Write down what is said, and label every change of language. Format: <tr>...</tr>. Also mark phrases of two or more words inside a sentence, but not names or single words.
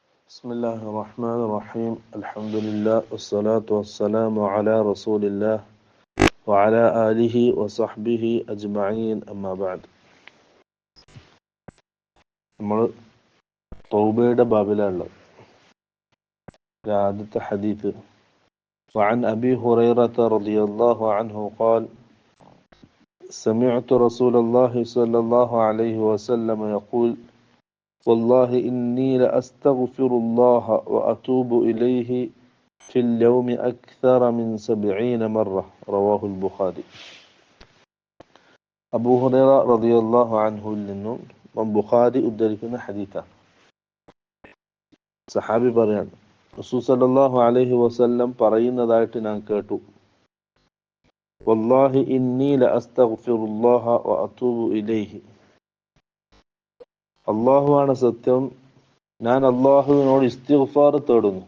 <ar>بسم الله الرحمن الرحيم الحمد لله والصلاة والسلام على رسول الله وعلى آله وصحبه أجمعين أما بعد</ar> <ml>നമ്മൾ തൗബയുടെ ബാബിലാണ് ആദ്യത്തെ ഹദീസ്</ml> <ar>وعن أبي هريرة رضي الله عنه قال سمعت رسول الله صلى الله عليه وسلم يقول والله إني لأستغفر الله وأتوب إليه في اليوم أكثر من 70 مرة رواه البخاري أبو هريرة رضي الله عنه لنو</ar> <ml>ബുഖാരി ഉദ്ധരിക്കുന്ന ഹദീസാണ്. സഹാബി പറയാണ്, റസൂൽ</ml> <ar>صلى الله عليه وسلم</ar> <ml>പറയുന്നതായിട്ട് ഞാൻ കേട്ടു,</ml> <ar>والله إني لأستغفر الله وأتوب إليه,</ar> <ml>അല്ലാഹുവാണ് സത്യം, ഞാൻ അല്ലാഹുവിനോട് ഇസ്തിഗ്ഫാർ തേടുന്നു.</ml>